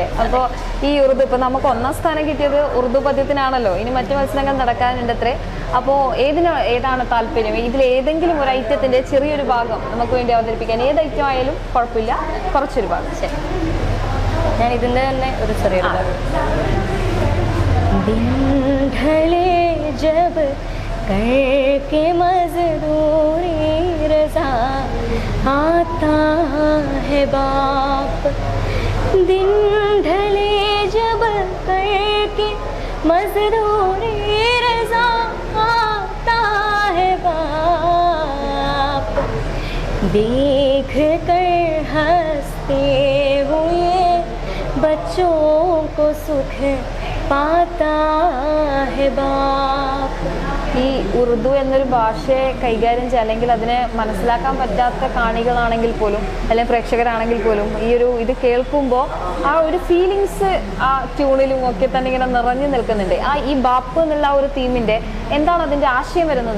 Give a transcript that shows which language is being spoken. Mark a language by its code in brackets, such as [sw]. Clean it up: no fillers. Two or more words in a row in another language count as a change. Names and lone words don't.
[ml] അപ്പോൾ ഈ ഉറുദു ഇപ്പം നമുക്ക് 1ാം സ്ഥാനം കിട്ടിയത് ഉറുദു പദ്യത്തിനാണല്ലോ. ഇനി മറ്റു മത്സരങ്ങൾ നടക്കാനുണ്ട് അത്രേ. അപ്പോൾ ഏതാണ് താല്പര്യം? ഇതിൽ ഏതെങ്കിലും ഒരു ഐറ്റത്തിന്റെ ചെറിയൊരു ഭാഗം നമുക്ക് വേണ്ടി അവതരിപ്പിക്കാൻ? ഏത് ഐറ്റം ആയാലും കുഴപ്പമില്ല, കുറച്ചൊരു ഭാഗം. ശരി, ഞാൻ ഇതിൻ്റെ തന്നെ ഒരു ചെറിയൊരു ഭാഗം. [ur] کر کے مزدوری رجا آتا ہے باپ, دن ڈھلے جب کر کے مزدوری رجا آتا ہے باپ، دیکھ کر ہنستے ہوئے بچوں کو سکھ پاتا ہے باپ. [ml] ഈ ഉറുദു എന്നൊരു ഭാഷയെ കൈകാര്യം ചെയ്യുക, അല്ലെങ്കിൽ അതിനെ മനസ്സിലാക്കാൻ പറ്റാത്ത കാണികളാണെങ്കിൽ പോലും, അല്ലെങ്കിൽ പ്രേക്ഷകരാണെങ്കിൽ പോലും ഈ ഒരു ഇത് കേൾക്കുമ്പോൾ ആ ഒരു ഫീലിങ്സ് ആ ട്യൂണിലും ഒക്കെ തന്നെ ഇങ്ങനെ നിറഞ്ഞു നിൽക്കുന്നുണ്ട്. ഈ ബാപ്പ് എന്നുള്ള ഒരു തീമിന്റെ എന്താണ് അതിന്റെ ആശയം വരുന്നത്?